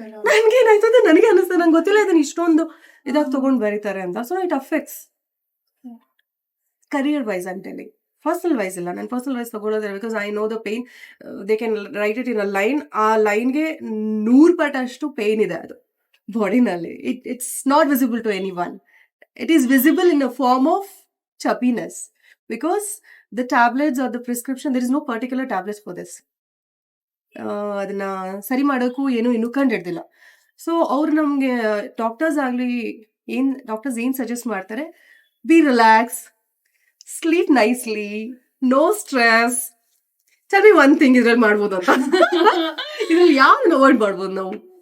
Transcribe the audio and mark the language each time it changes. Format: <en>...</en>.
<kn>ನನ್ಗೇನಾಯ್ತದೆ, ನನಗೆ ಅನಿಸ್ತದೆ, ನಂಗೆ ಗೊತ್ತಿಲ್ಲ ಇದನ್ನ ಇಷ್ಟೊಂದು ಇದಾಗಿ ತಗೊಂಡು ಬರೀತಾರೆ ಅಂತ.</kn> <en>so it affects career wise</en> <kn>ಅಂತ ಹೇಳಿ.</kn> <en>personal wise ಇಲ್ಲ,</en> <kn>ನಾನು ಪರ್ಸನಲ್ ವೈಸ್ ತಗೊಳ್ಳೋದಿಲ್ಲ,</kn> <en>Because I know the pain. They can write it in a line,</en> <kn>ಆ ಲೈನ್ಗೆ 100 ಪಟ್ಟಷ್ಟು ಪೇನ್ ಇದೆ ಅದು ಬಾಡಿನಲ್ಲಿ.</kn> <en>It's not visible to anyone. It is visible in a form of chubbiness, because the tablets or the prescription, there is no particular tablets for this.</en> <kn>ಅದನ್ನ ಸರಿ ಮಾಡೋಕ್ಕೂ ಏನು ಇನ್ನೂ ಕಂಡು ಹಿಡ್ದಿಲ್ಲ. ಸೊ ಅವ್ರು ನಮಗೆ ಡಾಕ್ಟರ್ಸ್ ಏನ್ ಸಜೆಸ್ಟ್ ಮಾಡ್ತಾರೆ,</kn> <en>Be relax, sleep nicely, no stress. Tell me one thing</en> <kn>ಇದ್ರಲ್ಲಿ ಮಾಡ್ಬೋದು ಅಂತ. ಇದ್ರಲ್ಲಿ ಯಾವ್ದನ್ನ ಅವಾಯ್ಡ್ ಮಾಡ್ಬೋದು ನಾವು?</kn>